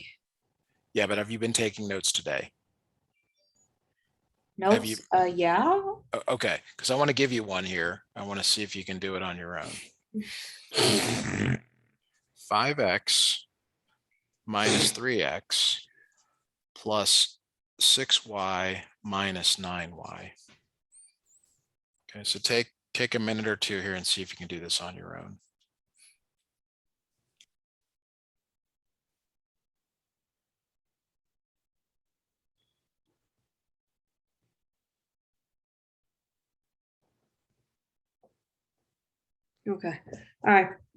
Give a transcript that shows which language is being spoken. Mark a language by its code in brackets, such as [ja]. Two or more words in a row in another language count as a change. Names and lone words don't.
[en] Yeah, but have you been taking notes today? Have you? Notes? Yeah. Okay, because I want to give you one here. I want to see if you can do it on your own. 5x minus 3x plus 6y minus 9y. Okay, so take a minute or two here and see if you can do this on your own. Okay. All right.